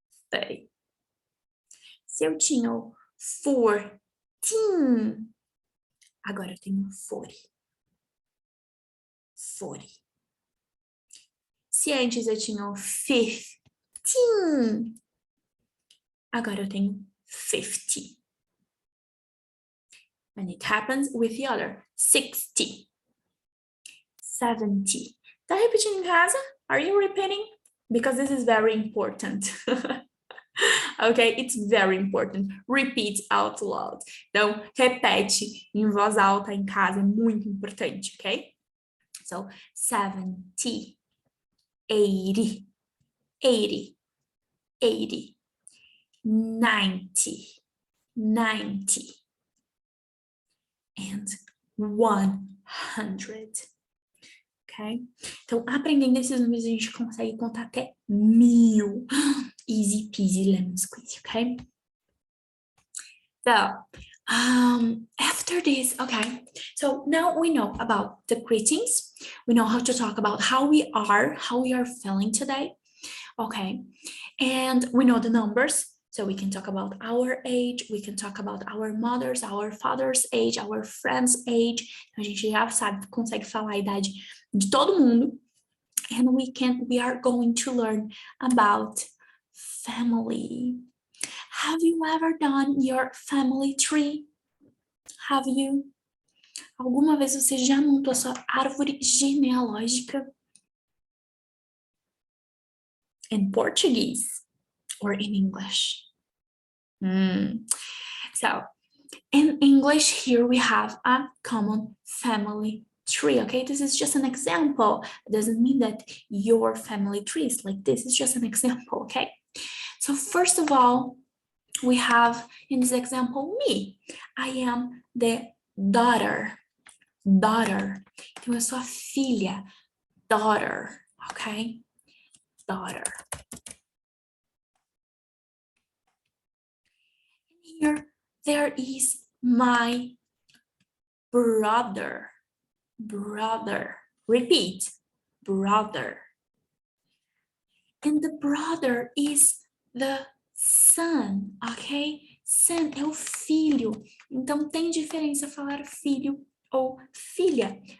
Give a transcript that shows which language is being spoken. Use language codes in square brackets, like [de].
[pt] 30. Se eu tinha o 14, agora eu tenho 40. 40. Se antes eu tinha o 15, agora eu tenho 50. [en] And it happens with the other. [pt] 60. 70. Tá repetindo em casa? [en] Are you repeating? Because this is very important. Okay, it's very important. Repeat out loud. [pt] Então, repete em voz alta em casa, é muito importante, ok? [en] So, 70, 80, 80, 80, 90, 90, and 100. Ok? [pt] Então, aprendendo esses números, a gente consegue contar até 1000. [en] Easy peasy lemon squeezy, okay? So, after this, okay, so now we know about the greetings. We know how to talk about how we are feeling today, okay? And we know the numbers, so we can talk about our age, we can talk about our mother's, our father's age, our friend's age. [pt] A gente já sabe, consegue falar a idade de todo mundo. [en] And we are going to learn about family. Have you ever done your family tree? Have you? [pt] Alguma vez você já montou a sua árvore genealógica? [en] In Portuguese or in English? So, in English, here we have a common family tree, okay? This is just an example. It doesn't mean that your family tree is like this. It's just an example, okay? So first of all, we have in this example me. I am the daughter. Daughter. [pt] Então eu sou a filha. [en] Daughter, okay? Daughter. Here there is my brother. Brother. Repeat. Brother. And the brother is the son, ok? [pt] Son é o filho. Então, tem diferença falar filho ou filha.